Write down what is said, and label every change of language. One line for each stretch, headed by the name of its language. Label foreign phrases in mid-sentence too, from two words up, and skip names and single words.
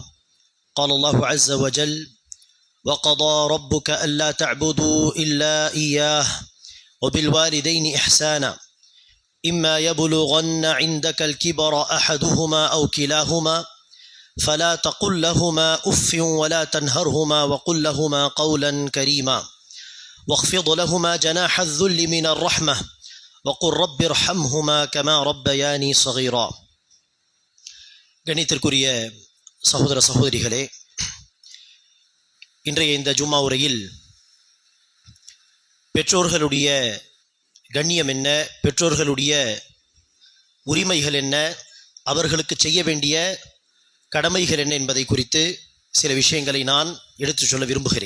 Arabic: قال الله عز وجل: وقضى ربك ألا تعبدوا إلا إياه وبالوالدين إحسانا إما يبلغن عندك الكبر أحدهما أو كلاهما فلا تقل لهما أف ولا تنهرهما وقل لهما قولا كريما واخفض لهما جناح الذل من الرحمة وقل رب ارحمهما كما ربياني صغيرا.
Tamil: கணித்திற்குரிய சகோதர சகோதரிகளே, இன்றைய இந்த ஜும்மா உரையில் பெற்றோர்களுடைய கண்ணியம் என்ன, பெற்றோர்களுடைய உரிமைகள் என்ன, அவர்களுக்கு செய்ய வேண்டிய கடமைகள் என்ன என்பதை குறித்து சில விஷயங்களை நான் எடுத்துச் சொல்ல விரும்புகிறேன்.